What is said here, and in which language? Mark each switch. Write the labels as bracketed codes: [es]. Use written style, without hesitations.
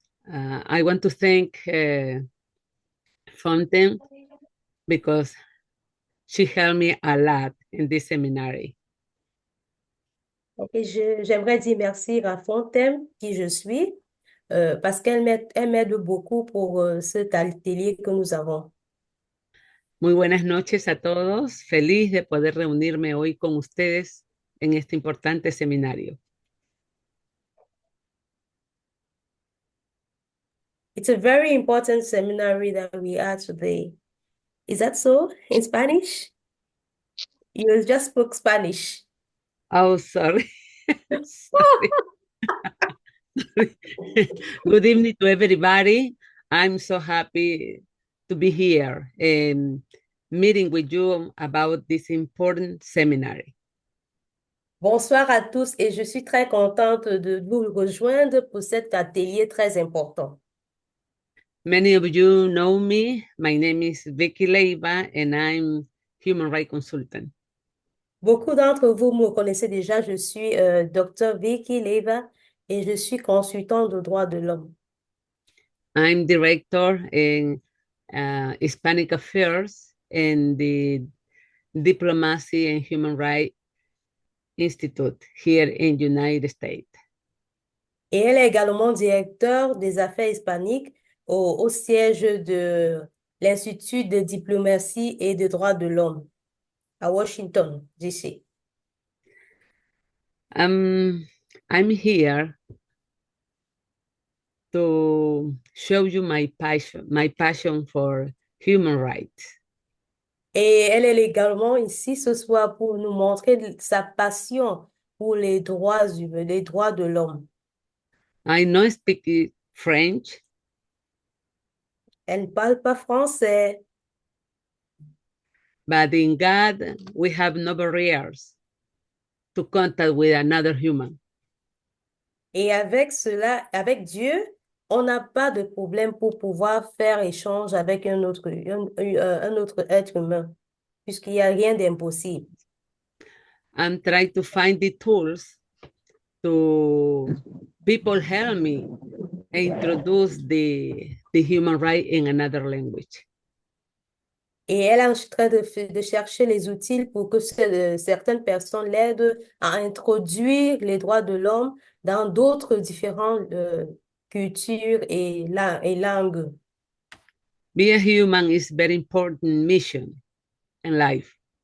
[en] I want to thank Fontaine because she helped me a lot in this seminary. [fr] Et j'aimerais dire merci à Fontaine, qui je suis, parce elle m'aide beaucoup pour cet atelier que nous avons. [es] Muy buenas noches a todos. Feliz de poder reunirme hoy con ustedes en este importante seminario. [en] It's a very important seminary that we are today. Is that so in Spanish? You just spoke Spanish. Oh, sorry. Sorry. Good evening to everybody. I'm so happy to be here and meeting with you about this important seminary. [fr] Bonsoir à tous et je suis très contente de vous rejoindre pour cet atelier très important. [en] Many of you know me. My name is Vicky Leiva and I'm human rights consultant. [fr] Beaucoup d'entre vous me connaissez déjà, je suis Dr. Vicky Leva et je suis consultante de droits de l'homme. [en] I'm director in Hispanic Affairs in the Diplomacy and Human Rights Institute here in the United States. [fr] Et elle est également directeur des affaires hispaniques au siège de l'Institut de diplomatie et de droits de l'homme à Washington, D.C. [en] I'm here to show you my passion for human rights. [fr] Et elle est également ici ce soir pour nous montrer sa passion pour les droits humains, les droits de l'homme. [en] I know speak French, [fr] Elle ne parle pas français, [en] but in God, we have no barriers to contact with another human. [fr] et avec cela, avec Dieu, on n'a pas de problème pour pouvoir faire échange avec un autre être humain, puisqu'il n'y a rien d'impossible. [en] I'm trying to find the tools to people help me introduce the human right in another language. [fr] Et elle est en train de chercher les outils pour que certaines personnes l'aident à introduire les droits de l'homme dans d'autres différentes cultures et langues. [en] Be a human is very important mission in life.